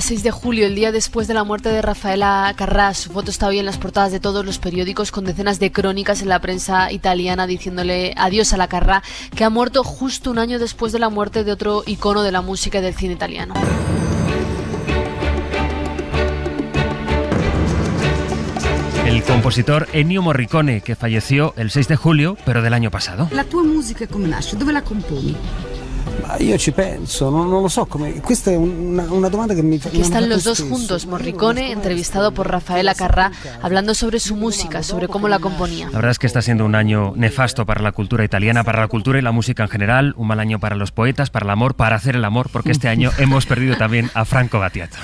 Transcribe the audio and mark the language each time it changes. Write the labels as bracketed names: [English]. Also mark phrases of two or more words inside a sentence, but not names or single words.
[Spanish] 6 de julio, el día después de la muerte de Raffaella Carrà. Su foto está hoy en las portadas de todos los periódicos, con decenas de crónicas en la prensa italiana diciéndole adiós a la Carrà, que ha muerto justo un año después de la muerte de otro icono de la música y del cine italiano. El compositor Ennio Morricone, que falleció el 6 de julio, pero del año pasado. [Italian] La tua musica come nasce? Dove la componi? Io ci penso, non lo so come. Questa è una domanda que mi fa. [Spanish] Aquí están los dos juntos, Morricone, entrevistado por Raffaella Carrà, hablando sobre su música, sobre cómo la componía. La verdad es que está siendo un año nefasto para la cultura italiana, para la cultura y la música en general, un mal año para los poetas, para el amor, para hacer el amor, porque este año hemos perdido también a Franco Battiato.